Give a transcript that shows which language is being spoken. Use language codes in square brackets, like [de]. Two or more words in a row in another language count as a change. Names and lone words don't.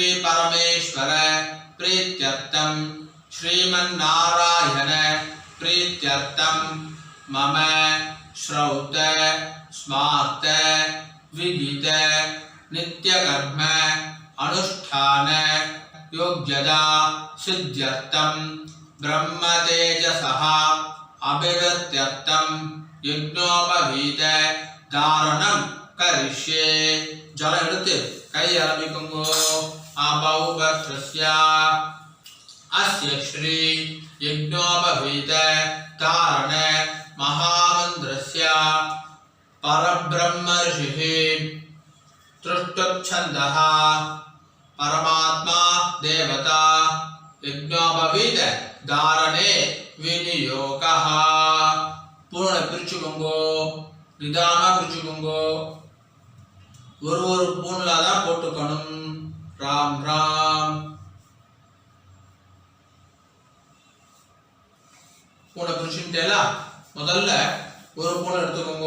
[sa] परमेश्वर प्रीत्यर्थम श्रीमन्नारायण प्रीत्यर्थम मम श्रौत स्मार्त विदित नित्यकर्म अनुष्ठान योग्यता सिद्ध्यर्थम ब्रह्मतेजसः अभिवृद्ध्यर्थम यज्ञोपवीत धारणम करिष्ये. [ta] जल எடுத்து கை ஆரம்பிக்குங்கோ. [sa] आबाहुपस्त्रस्य अस्य श्री यज्ञोपवीत धारण महामन्त्रस्य परब्रह्म ऋषिः तृष्टुप्छन्दः परमात्मा देवता यज्ञोपवीत धारणे विनियोगः. [ta] पूर्ण பிரிச்சுக்கோங்கோ, நிதானமா பிரிச்சுக்கோங்கோ. ஒரு பூன்ல தான் போட்டுக்கணும். ராம் ராம். பூனை பிரிச்சுட்டேலா? முதல்ல ஒரு பூனை எடுத்துக்கோங்க.